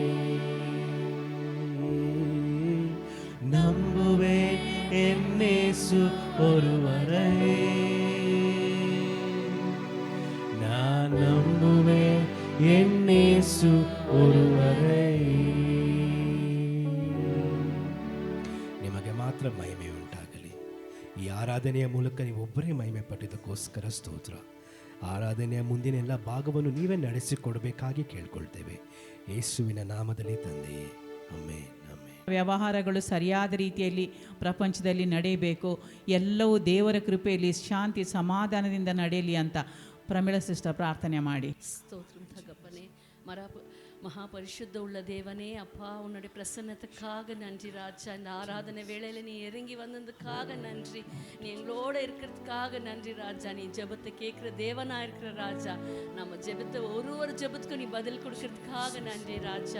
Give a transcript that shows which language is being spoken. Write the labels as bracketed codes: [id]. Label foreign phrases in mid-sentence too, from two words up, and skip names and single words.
[ta] நம்புவேன் என் இயேசு ஒருவரை. நான் நம்புவேன் என் இயேசு ஒருவரை. [kn] ಮಹಿಮೆ ಉಂಟಾಗಲಿ. ಈ ಆರಾಧನೆಯ ಮೂಲಕ ನೀವು ಒಬ್ಬರೇ ಮಹಿಮೆ ಪಟ್ಟಿದ್ದಕ್ಕೋಸ್ಕರ ಸ್ತೋತ್ರ. ಆರಾಧನೆಯ ಮುಂದಿನ ಎಲ್ಲ ಭಾಗವನ್ನು ನೀವೇ ನಡೆಸಿಕೊಡಬೇಕಾಗಿ ಕೇಳ್ಕೊಳ್ತೇವೆ. ಯೇಸುವಿನ ನಾಮದಲ್ಲಿ ತಂದೆಯೇ, ಆಮೆನ್. ವ್ಯವಹಾರಗಳು ಸರಿಯಾದ ರೀತಿಯಲ್ಲಿ ಪ್ರಪಂಚದಲ್ಲಿ ನಡೆಯಬೇಕು. ಎಲ್ಲವೂ ದೇವರ ಕೃಪೆಯಲ್ಲಿ ಶಾಂತಿ ಸಮಾಧಾನದಿಂದ ನಡೆಯಲಿ ಅಂತ ಪ್ರಮಿಳಾ ಸಿಸ್ಟರ್ ಪ್ರಾರ್ಥನೆ ಮಾಡಿ. [ta] ஸ்தோத்திரம் தகப்பனே. மகாபரிசுத்த உள்ள தேவனே, அப்பா உன்னுடைய பிரசன்னத்துக்காக நன்றி ராஜா. இந்த ஆராதனை வேளையில் நீ இறங்கி வந்ததுக்காக நன்றி. நீ எங்களோட இருக்கிறதுக்காக நன்றி ராஜா. நீ ஜெபத்தை கேட்குற தேவனா இருக்கிற ராஜா. நம்ம ஜெபத்தை ஒரு ஜெபத்துக்கும் நீ பதில் கொடுக்கறதுக்காக நன்றி ராஜா.